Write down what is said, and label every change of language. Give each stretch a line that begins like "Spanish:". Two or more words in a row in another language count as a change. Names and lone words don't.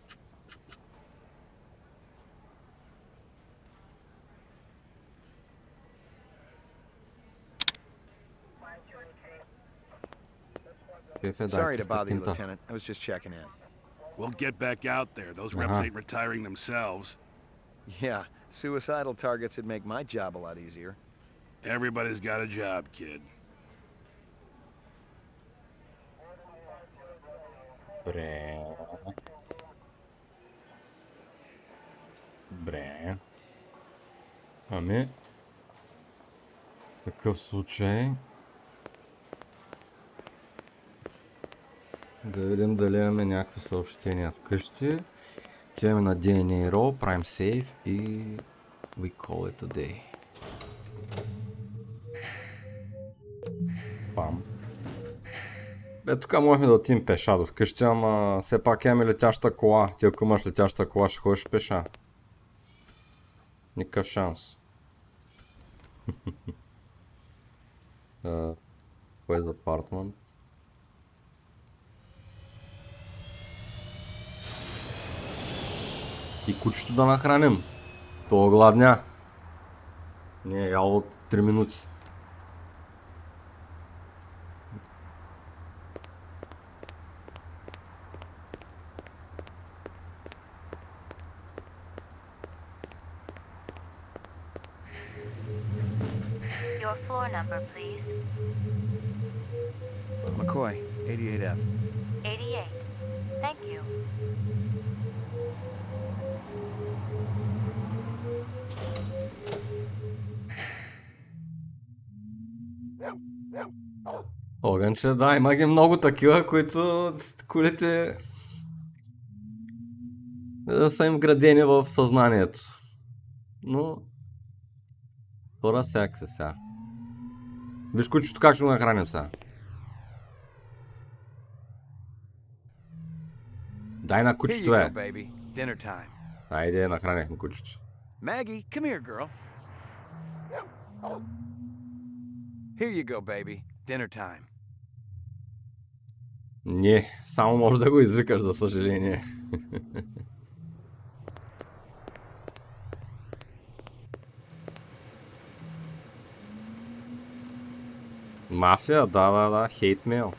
English: Sorry to bother you, Lieutenant. I was just checking in. We'll get back out there. Those reps ain't retiring themselves. Yeah, suicidal targets would make my job a lot easier. Everybody's got a job, kid.
Bulgarian: Добре. Ами... В такъв случай... Да видим дали имаме някакви съобщения вкъщи. Отиваме на DNA Roll, правим сейв и...
English: We call it a day. Пам.
Bulgarian: Тук можем да отидем пеша до вкъщи, ама все пак имаме летяща кола. Ти ако имаш летяща кола, ще ходиш пеша. Никакъв шанс. Кое е за апартмент? И кучето да нахраним. То гладня. Не е ял от 3 минути.
English: Your floor number, please. McCoy, 88F. 88. Thank you.
Bulgarian: Огънче, да, има ги много такива, които колите са им вградени в съзнанието. Но хора всякакви сега. Виж кучето как ще го нахраним сега. Дай на кучето, Айде, нахранихме кучето.
English: Maggie, come here, girl. Here you go, baby. Dinner time.
Bulgarian: Не, само може да го извикаш, за съжаление. Мафия, да, хейтмейл.